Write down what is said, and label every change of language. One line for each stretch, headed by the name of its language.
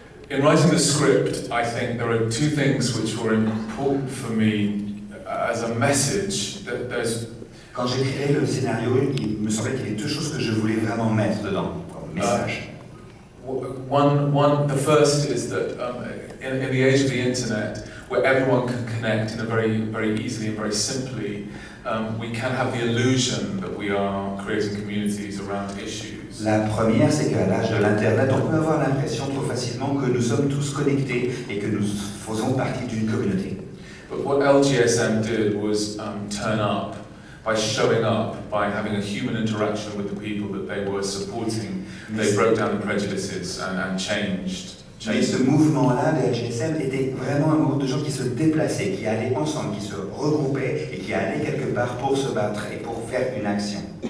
English: In writing the script, I think there are two things which were important for me as a message.
French: Quand j'ai créé le scénario, il me semblait qu'il y avait deux choses que je voulais vraiment mettre dedans, comme message.
English: The first is that in the age of the internet, where everyone can connect in a very easily and very simply, we can have the illusion that we are creating communities around issues.
French: La première, c'est qu'à l'âge de l'Internet, on peut avoir l'impression trop facilement que nous sommes tous connectés et que nous faisons partie d'une communauté.
English: But what LGSM did was turn up by showing up, by having a human interaction with the people that they were supporting. They broke down the prejudices and changed.
French: Mais ce mouvement-là de LGSM était vraiment un mouvement de gens qui se déplaçaient, qui allaient ensemble, qui se regroupaient et qui allaient quelque part pour se battre et pour faire une action.